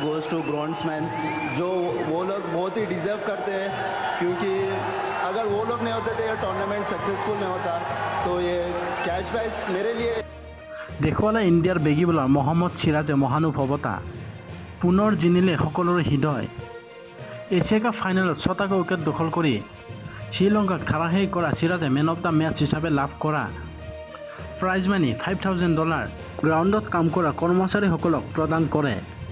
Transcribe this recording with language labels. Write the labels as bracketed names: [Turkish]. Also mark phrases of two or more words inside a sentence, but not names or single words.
[English] goes to [Hindi] ब्रॉन्समैन, जो वो लोग बहुत ही डिज़र्व करते हैं, क्योंकि अगर वो लोग नहीं होते तो ये टूर्नामेंट सक्सेसफुल नहीं होता। तो ये [English] cash prize [Hindi] मेरे लिए [Assamese] দেখুৱালে ইণ্ডিয়াৰ বেগী বলাৰ মহম্মদ চিৰাজে মহানুভৱতা পুনৰ জিনিলে সকলোৰে হৃদয়। এছিয়া কাপ ফাইনেলত 6টা উইকেট দখল কৰি শ্ৰীলংকাক ধাৰাসাহিক কৰা চিৰাজে [English] man of the match [Assamese] হিচাপে লাভ কৰা [English] prize money [Assamese] $5,000 গ্ৰাউণ্ডত কাম কৰা কৰ্মচাৰীসকলক প্ৰদান কৰে।